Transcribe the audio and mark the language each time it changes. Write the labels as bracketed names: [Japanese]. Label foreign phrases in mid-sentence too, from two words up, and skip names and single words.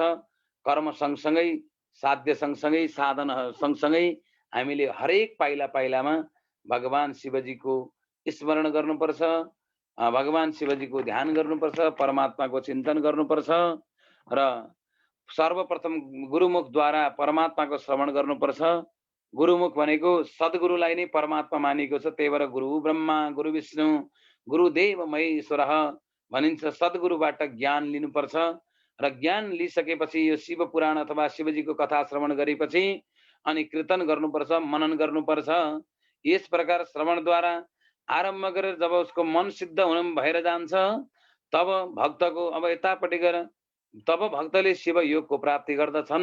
[Nepali] कर्म सँगसँगै, साध्य सँगसँगै, साधन सँगसँगै हामीले हरेक पाइला पाइलामा भगवान शिवजीको स्मरण गर्नुपर्छ, भगवान शिवजीको ध्यान गर्नुपर्छ, परमात्माको चिन्तन गर्नुपर्छ र सर्वप्रथम गुरुमुखद्वारा परमात्माको श्रवण गर्नुपर्छ। गुरुमुख भनेको सद्गुरुलाई नै परमात्मा मानिएको छ। त्यही भएर [Sanskrit] गुरु ब्रह्मा, गुरु विष्णु, गुरुदेव महेश्वर [Nepali] भनिन्छ। सद्गुरुबाट ज्ञान लिनुपर्छ र ज्ञान लिइसकेपछि यो शिव पुराण अथवा शिवजीको कथा श्रवण गरेपछि अनि कीर्तन गर्नुपर्छ, मनन गर्नुपर्छ। यस प्रकार श्रवणद्वारा आरम्भ गरेर जब उसको मन सिद्ध हुन भएर जान्छ तब भक्तको अब यतापट्टि गएर तब भक्तले शिव योगको प्राप्ति गर्दछन्।